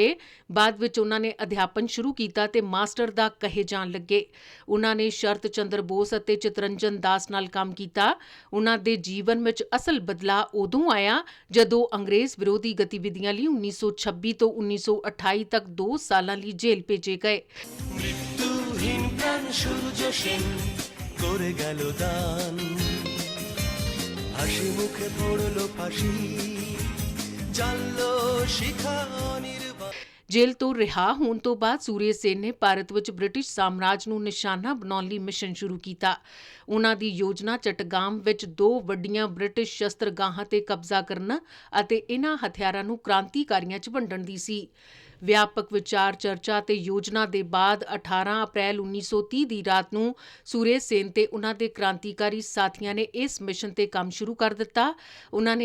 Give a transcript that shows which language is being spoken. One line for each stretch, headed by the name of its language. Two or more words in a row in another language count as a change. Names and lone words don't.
Punjabi: ਬਾਅਦ ਵਿੱਚ ਉਹਨਾਂ ਨੇ ਅਧਿਆਪਨ ਸ਼ੁਰੂ ਕੀਤਾ ਤੇ ਮਾਸਟਰ ਦਾ ਕਹੇ ਜਾਣ ਲੱਗੇ। ਉਹਨਾਂ ਨੇ ਸ਼ਰਤ ਚੰਦਰ ਬੋਸ ਅਤੇ ਚਿਤਰੰਜਨ ਦਾਸ ਨਾਲ ਕੰਮ ਕੀਤਾ। ਉਹਨਾਂ ਦੇ ਜੀਵਨ ਵਿੱਚ ਅਸਲ ਬਦਲਾਅ ਉਦੋਂ ਆਇਆ ਜਦੋਂ ਅੰਗਰੇਜ਼ ਵਿਰੋਧੀ ਗਤੀਵਿਧੀਆਂ ਲਈ 1926 ਤੋਂ 1928 ਤੱਕ 2 ਸਾਲਾਂ ਲਈ ਜੇਲ੍ਹ ਭੇਜੇ ਗਏ।
Bangla: মৃত্যুহীন প্রাণ সূর্য সেন করে গেল দান, হাসি মুখে পড়লো ফাঁসি, জানলো শিখা অনির্বাণ।
Punjabi: ਜੇਲ੍ਹ ਤੋਂ ਰਿਹਾ ਹੋਣ ਤੋਂ ਬਾਅਦ ਸੂਰਿਆ ਸੈਨ ਨੇ ਭਾਰਤ ਵਿੱਚ ਬ੍ਰਿਟਿਸ਼ ਸਾਮਰਾਜ ਨੂੰ ਨਿਸ਼ਾਨਾ ਬਣਾਉਣ ਲਈ ਮਿਸ਼ਨ ਸ਼ੁਰੂ ਕੀਤਾ। ਉਹਨਾਂ ਦੀ ਯੋਜਨਾ ਚਟਗਾਮ ਵਿੱਚ 2 ਵੱਡੀਆਂ ਬ੍ਰਿਟਿਸ਼ ਸ਼ਸਤਰਗਾਹਾਂ ਤੇ ਕਬਜ਼ਾ ਕਰਨ ਅਤੇ ਇਹਨਾਂ ਹਥਿਆਰਾਂ ਨੂੰ ਕ੍ਰਾਂਤੀਕਾਰੀਆਂ 'ਚ ਵੰਡਣ ਦੀ ਸੀ। ਵਿਆਪਕ ਵਿਚਾਰ ਚਰਚਾ ਤੇ ਯੋਜਨਾ ਦੇ ਬਾਅਦ 18 ਅਪ੍ਰੈਲ 1930 ਦੀ ਰਾਤ ਨੂੰ ਸੂਰਿਆ ਸੈਨ ਤੇ ਉਹਨਾਂ ਦੇ ਕ੍ਰਾਂਤੀਕਾਰੀ ਸਾਥੀਆਂ ਨੇ ਇਸ ਮਿਸ਼ਨ ਤੇ ਕੰਮ ਸ਼ੁਰੂ ਕਰ ਦਿੱਤਾ।